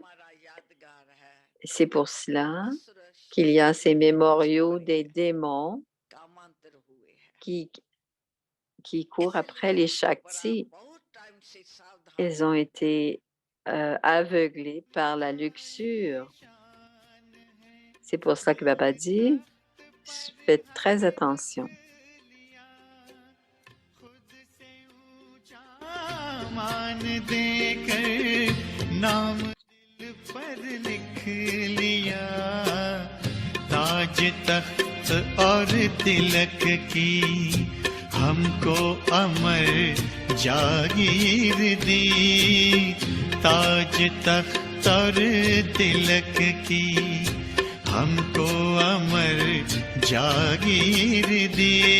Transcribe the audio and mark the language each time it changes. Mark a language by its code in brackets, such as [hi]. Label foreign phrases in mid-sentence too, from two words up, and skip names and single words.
[fr] C'est pour cela qu'il y a ces mémoriaux des démons qui courent après les Shaktis. Ils ont été aveuglés par la luxure. C'est pour cela que Baba dit, faites très attention. [hi] ताज तख्त और तिलक की हमको अमर जागीर दी ताज तख्त और तिलक की हमको अमर जागीर दी